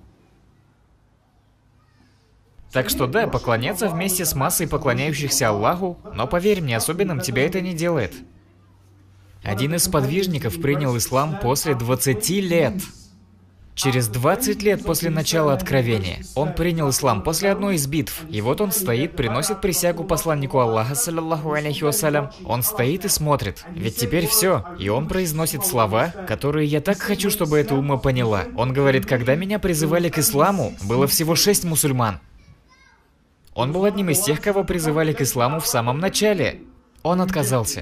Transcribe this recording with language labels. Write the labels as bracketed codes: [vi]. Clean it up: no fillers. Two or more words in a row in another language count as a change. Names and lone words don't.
[ru] Так что да, поклоняться вместе с массой поклоняющихся Аллаху, но поверь мне, особенным тебя это не делает. Один из подвижников принял ислам после 20 лет. Через 20 лет после начала откровения он принял ислам после одной из битв. И вот он стоит, приносит присягу посланнику Аллаха, [ar] صلى الله عليه وسلم. [ru] Он стоит и смотрит. Ведь теперь все. И он произносит слова, которые я так хочу, чтобы эта умма поняла. Он говорит, когда меня призывали к исламу, было всего 6 мусульман. Он был одним из тех, кого призывали к исламу в самом начале. Он отказался.